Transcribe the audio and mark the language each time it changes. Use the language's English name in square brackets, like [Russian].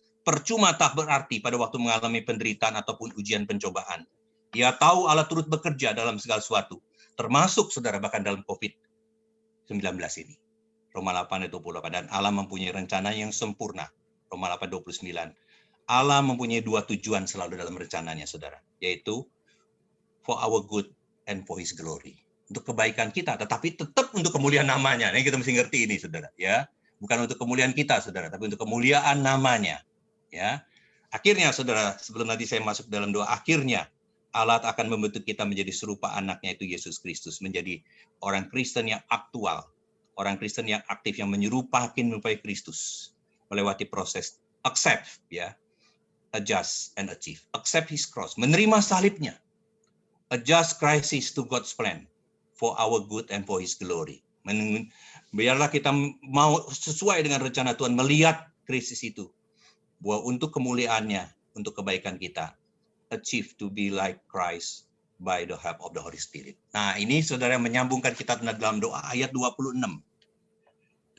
[Indonesian] Percuma tak berarti pada waktu mengalami penderitaan ataupun ujian pencobaan. Dia tahu Allah turut bekerja dalam segala sesuatu. Termasuk, saudara, bahkan dalam COVID-19 ini. Roma 8:28. Dan Allah mempunyai rencana yang sempurna. Roma 8:29. Allah mempunyai 2 tujuan selalu dalam rencananya, saudara. Yaitu [English] for our good and for His glory. [Indonesian] Untuk kebaikan kita, tetapi tetap untuk kemuliaan namanya. Ini kita mesti ngerti ini, saudara. Ya, bukan untuk kemuliaan kita, saudara, tapi untuk kemuliaan namanya. Ya, akhirnya, saudara, sebelum nanti saya masuk dalam doa, akhirnya Allah akan membentuk kita menjadi serupa anaknya, itu Yesus Kristus, menjadi orang Kristen yang aktual, orang Kristen yang aktif, yang menyerupai Kristus, melewati proses [English] accept, ya, adjust and achieve. Accept His cross, [Indonesian] menerima salibnya, [English] adjust crisis to God's plan for our good and for His glory. [Indonesian] Biarlah kita mau sesuai dengan rencana Tuhan, melihat krisis itu bahwa untuk kemuliaannya, untuk kebaikan kita, [English] achieve to be like Christ by the help of the Holy Spirit. [Indonesian] Nah, ini, saudara, menyambungkan kita dalam doa ayat 26.